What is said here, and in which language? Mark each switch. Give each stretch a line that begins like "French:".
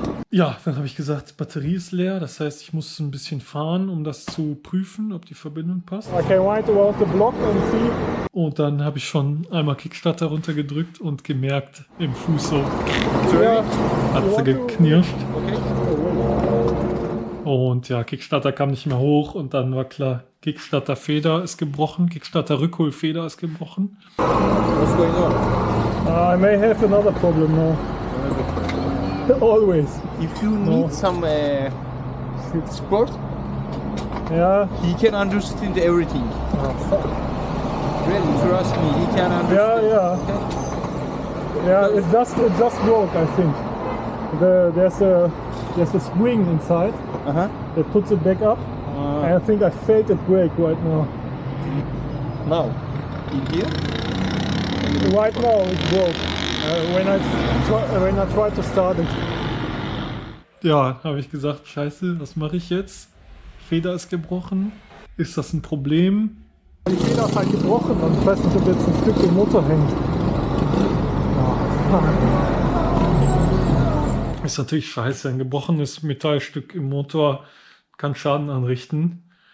German: Ja, dann habe ich gesagt, Batterie ist leer. Das heißt, ich muss ein bisschen fahren, um das zu prüfen, ob die Verbindung passt.
English: I can ride around the block and see.
German: Und dann habe ich schon einmal Kickstarter runtergedrückt und gemerkt, im Fuß so, Ja. hat sie geknirscht. Okay. Und ja, Kickstarter kam nicht mehr hoch und dann war klar, Kickstarter Feder ist gebrochen, Kickstarter Rückholfeder ist gebrochen.
English: What's going on? I may have another problem now. Always. If you need some support, Yeah. he can understand everything. Really, trust me, he can understand. Yeah. Yeah, it just broke, I think. There's a spring inside that puts it back up. And I think I felt it break right now. Now, in here? Right now it broke when I tried to start it.
German: Ja, habe ich gesagt, scheiße, was mache ich jetzt? Feder ist gebrochen. Ist das ein Problem? Die Feder ist halt gebrochen und ich weiß nicht, ob jetzt ein Stück im Motor hängt. Oh, ist natürlich scheiße. Ein gebrochenes Metallstück im Motor kann Schaden anrichten.